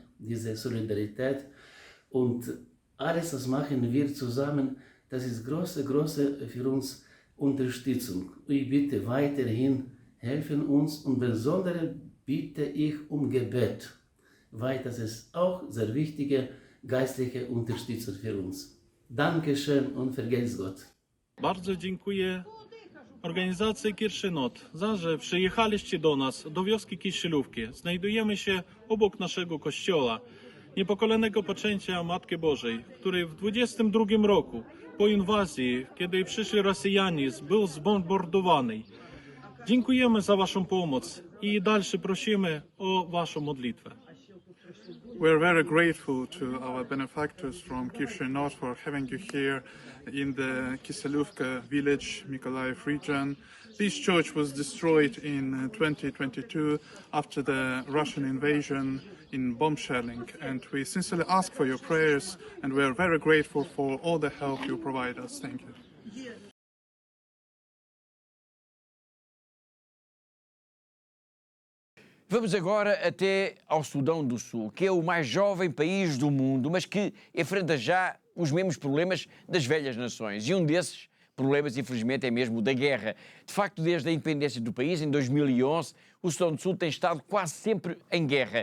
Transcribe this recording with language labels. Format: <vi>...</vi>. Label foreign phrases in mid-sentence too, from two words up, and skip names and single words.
<de>Diese Solidarität und alles, was machen wir zusammen, das ist große für uns Unterstützung. Ich bitte weiterhin, helfen uns und besonders bitte ich um Gebet, weil das ist auch sehr wichtige geistliche Unterstützung für uns. Dankeschön und vergelt's Gott.</de> <pl>Bardzo dziękuję organizacji Kirszynot za, że przyjechaliście do nas, do wioski Kiszylówki. Znajdujemy się obok naszego kościoła, niepokolenego poczęcia Matki Bożej, który w 22 roku po inwazji, kiedy przyszli Rosjanie, był zbombardowany. Dziękujemy za waszą pomoc i dalsze prosimy o waszą modlitwę.</pl> <en>We're very grateful to our benefactors from Kirshynot for having you here in the Kiseluvka village, Mykolaiv region. This church was destroyed in 2022 after the Russian invasion in bomb shelling, and we sincerely ask for your prayers, and we're very grateful for all the help you provide us. Thank you.</en> <pt>Vamos agora até ao Sudão do Sul, que é o mais jovem país do mundo, mas que enfrenta já os mesmos problemas das velhas nações. E um desses problemas, infelizmente, é mesmo o da guerra. De facto, desde a independência do país, em 2011, o Sudão do Sul tem estado quase sempre em guerra.</pt>